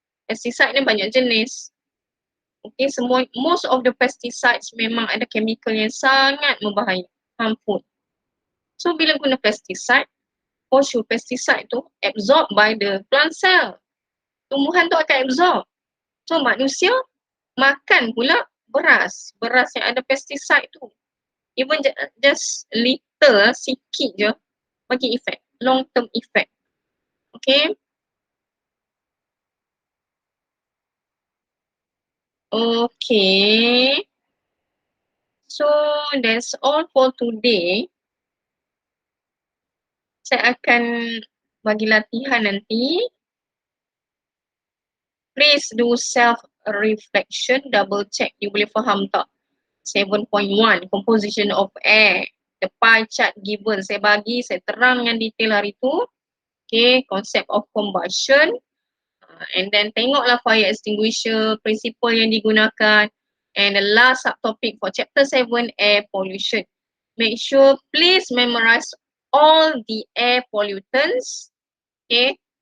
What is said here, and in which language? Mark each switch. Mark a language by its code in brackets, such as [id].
[ms] Pesticide ni banyak jenis. Okay, [en] most of the pesticides [ms] memang ada chemical yang sangat membahaya, harmful. [en] So [ms] bila guna [en] pesticide, for sure pesticide tu absorb by the plant cell. [ms] Tumbuhan tu akan absorb. So manusia makan pula beras yang ada pesticide tu. [en] Even just little, [ms] sikit je bagi efek, [en] long term effect. Okay. Okay. So that's all for today. [ms] Saya akan bagi latihan nanti. [en] Please do self-reflection, double check you [ms] boleh faham tak. [en] 7.1, composition of air. The pie chart given, [ms] saya bagi, saya terang dengan detail hari tu. [en] Okay, concept of combustion. And then [ms] tengoklah fire extinguisher, principle yang digunakan. [en] And the last subtopic for chapter 7, air pollution. Make sure please memorize all the air pollutants. Okay.